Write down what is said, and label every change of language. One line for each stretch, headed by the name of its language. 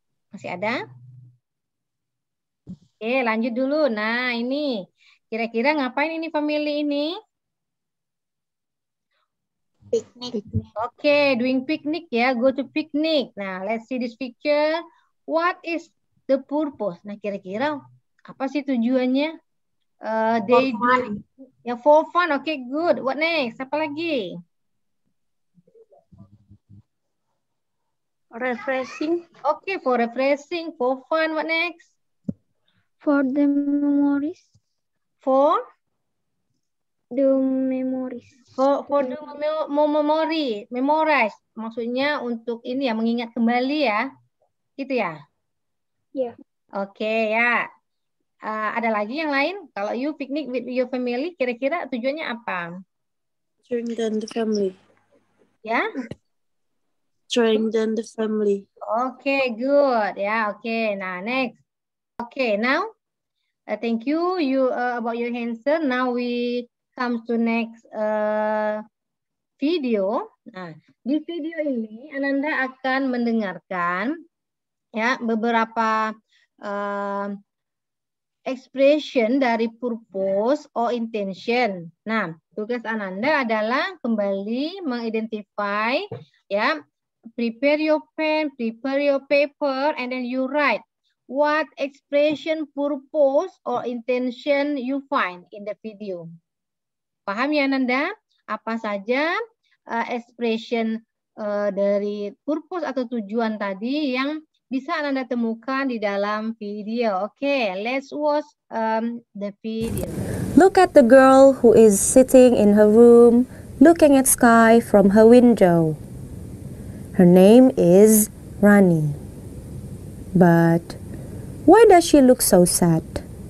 Indonesian: Masih ada? Oke, lanjut dulu. Nah, ini kira-kira ngapain ini family ini?
English: Picnic. Oke, doing picnic ya. Go to picnic. Nah, let's see this picture. What is the purpose?
Indonesian: Nah, kira-kira apa sih tujuannya?
English: They do ya for fun. Oke, good. What next?
Indonesian: Apa lagi?
English: Refreshing. Oke, for refreshing, for fun. What next? For the memories. For The memories. for the memory, memorize.
Indonesian: Maksudnya untuk ini ya, mengingat kembali ya. Gitu ya? Ya. Oke, ya. Ada lagi yang lain? Kalau
English: you picnic with your family,
Indonesian: kira-kira tujuannya apa?
English: Strengthen the family.
Indonesian: Ya?
English: Strengthen the family. Oke, good. Ya, oke. Nah, next. Oke, now, thank you about your answer. Now we come to next video.
Indonesian: Nah, di video ini Ananda akan mendengarkan ya beberapa expression dari
English: purpose or intention.
Indonesian: Nah, tugas Ananda adalah kembali mengidentify ya,
English: prepare your pen, prepare your paper, and then you write what expression, purpose, or intention you find in the video.
Indonesian: Paham ya Ananda? Apa saja expression dari purpose atau tujuan tadi yang bisa Ananda temukan di dalam video.
English: Oke, let's watch the video. Look at the girl who is sitting in her room, looking at sky from her window. Her name is Rani. But why does she look so sad?